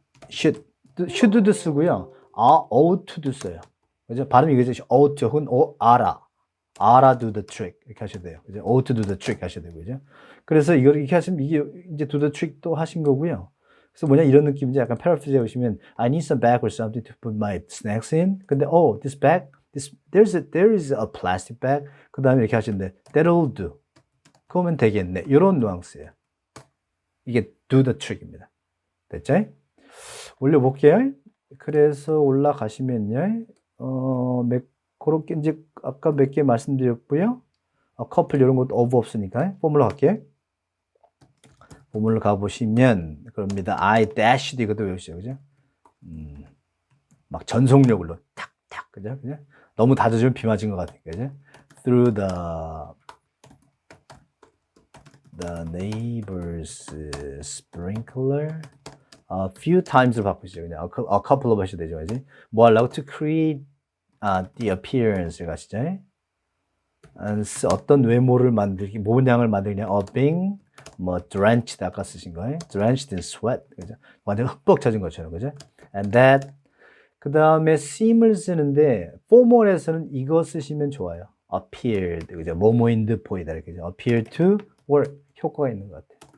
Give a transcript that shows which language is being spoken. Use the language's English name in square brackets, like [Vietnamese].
[Korean] should도 쓰고요. ought to도 써요. 그죠? 발음이 그죠? ought 혹은 [English] oughta do the trick [Korean] 이렇게 하셔야 돼요. 그죠? [English] ought to do the trick [Korean] 하셔야 되고 그죠? 그래서 이걸 이렇게 하시면 이게 이제 do the trick 또 하신 거고요. 그래서 뭐냐 이런 느낌인지 약간 패러프레이즈 해보시면 [English] I need some bag or something to put my snacks in. [Korean] 근데 [English] this bag, there is a plastic bag. [Korean] 그 다음에 이렇게 하시는데 [English] that'll do. [Korean] 그러면 되겠네. 이런 뉘앙스예요. 이게 do the trick입니다. 됐죠? 올려볼게요. 그래서 올라가시면요. 그렇게 이제 아까 몇 개 말씀드렸고요. 커플 이런 것도 of 없으니까 포뮬러 갈게요. 포뮬러 가보시면 그럽니다. [English] I dashed [Korean] 이것도 외우시죠. 그죠? 막 전속력으로 탁탁 그죠? 그죠? 너무 닫아주면 비 맞은 것 같아요. 그죠? [English] Through the neighbor's sprinkler a few times로 [Korean] 바꾸시죠. 그냥 a couple of 하셔도 되죠. 그지? 뭐 하려고? [English] To create the appearance를 [Korean] 가시죠. 어떤 외모를 만들기, 모양을 만들냐, being, drenched, 아까 쓰신 거예요. [English] drenched in sweat. [Korean] 그죠? 완전 흠뻑 젖은 것처럼, 그죠? [English] and that, [Korean] 그 다음에 seem을 쓰는데, formal에서는 이거 쓰시면 좋아요. appeared, 그죠? 뭐뭐인 듯 보이다, 이렇게. appear to work, 효과가 있는 것 같아요.